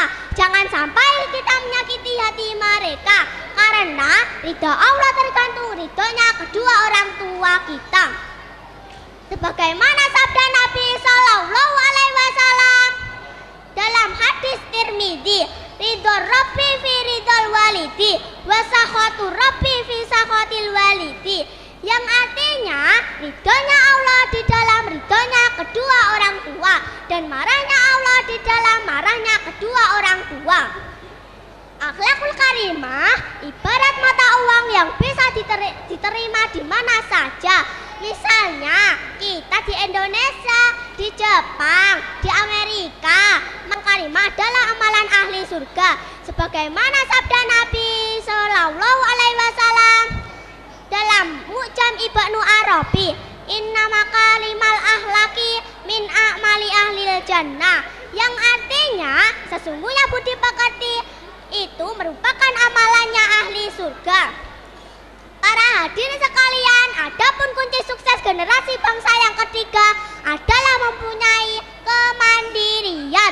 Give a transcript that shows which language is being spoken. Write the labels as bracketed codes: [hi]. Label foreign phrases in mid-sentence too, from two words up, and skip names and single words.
[id] Jangan sampai kita menyakiti hati mereka, karena ridha Allah tergantung ridhonya kedua orang tua kita. Sebagaimana sabda Nabi [ar] صلى الله عليه وسلم [id] dalam hadis Tirmidzi, [ar] "رضا الرب في رضا الوالد وسخط الرب في سخط الوالد," [id] yang artinya ridhonya Allah di dalam ridhonya kedua orang tua, dan marahnya Allah di dalam marahnya kedua orang tua. [ar] الأخلاق الكريمة [id] ibarat mata uang yang bisa diterima di mana saja. Misalnya kita di Indonesia, di Jepang, di Amerika. Karimah adalah amalan ahli surga. Sebagaimana sabda Nabi [ar] صلى الله عليه وسلم [id] dalam Mu'jam Ibnu Arabi, [ar] "إن مكارم الأخلاق من أعمال أهل الجنة," [id] yang artinya sesungguhnya budi pekerti itu merupakan amalannya ahli surga. Para hadirin sekalian, adapun kunci sukses generasi bangsa yang ketiga adalah mempunyai kemandirian.